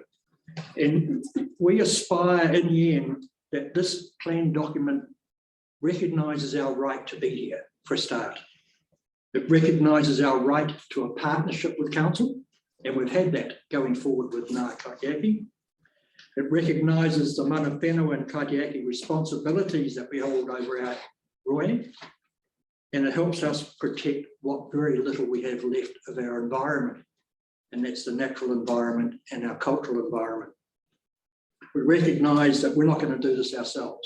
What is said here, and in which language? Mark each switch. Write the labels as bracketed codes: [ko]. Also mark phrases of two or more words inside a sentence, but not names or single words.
[en] And we aspire in the end that this plan document recognises our right to be here for a start. It recognises our right to a partnership with council, and we've had that going forward with Ngā Kaitiaki. It recognises the [mi] mana whenua [en] and Kaitiaki responsibilities that we hold over our roi, and it helps us protect what very little we have left of our environment, and that's the natural environment and our cultural environment. We recognise that we're not going to do this ourselves.